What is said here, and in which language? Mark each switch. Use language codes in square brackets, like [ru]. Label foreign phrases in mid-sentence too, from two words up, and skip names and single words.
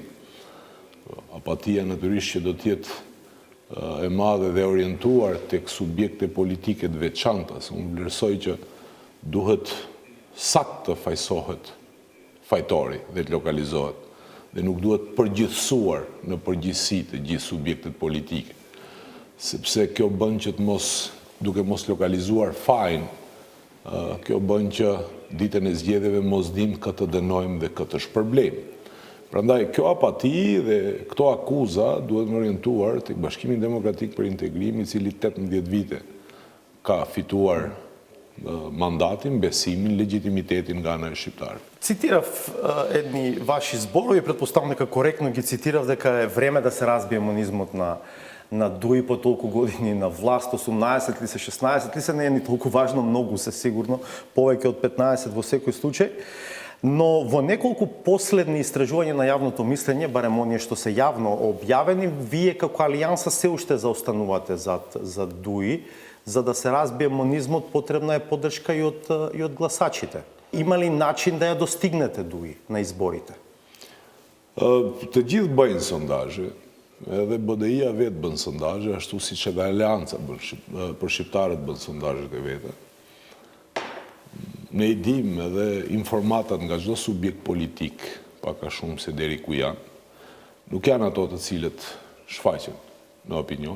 [sq] Apatia natyrisht që do tjetë e madhe dhe orientuar tek subjekte politike të veçanta, se unë vlerësoj që duhet sakt të fajsohet fajtori dhe të lokalizohet, dhe nuk duhet përgjithsuar në përgjithsi të gjithë subjektet politike, sepse kjo bën që të mos, duke mos lokalizuar fajin, kjo bën që ditën e zgjedhjeve mos dim këtë dënojmë dhe këtë shpërblejmë. Prandaj, kjo apati dhe këto akuza duhet më orientuar tek Bashkimi Demokratik për Integrim, i cili 18 vite ka fituar mandatin, besimin, legitimitetin nga ana e shqiptarëve. [mk] Цитирав едни ваши зборови, предпоставам дека коректно ги цитирав, дека е време да се разбие монизмот на Дуи по толку години на власт, 18 ли се, 16 ли се, не е ни толку важно, многу се сигурно, повеќе од 15 во секој случај. Но во неколку последни истражувања на јавното мислење, барем оние што се јавно објавени, вие како алијанса се уште заостанувате за Дуи. За да се разбие монизмот, потребна е поддршка и од гласачите. Има ли начин да ја достигнете Дуи на изборите? [sq] Të gjithë bëjnë sondazhe, edhe BDI-a vetë bën sondazhe, ashtu siç edhe Aleanca për shqiptarët bën sondazhet e veta. Ne i dim edhe informatat nga çdo subjekt politik, pak a shumë se deri ku janë, nuk janë ato të cilët shfaqen në opinion.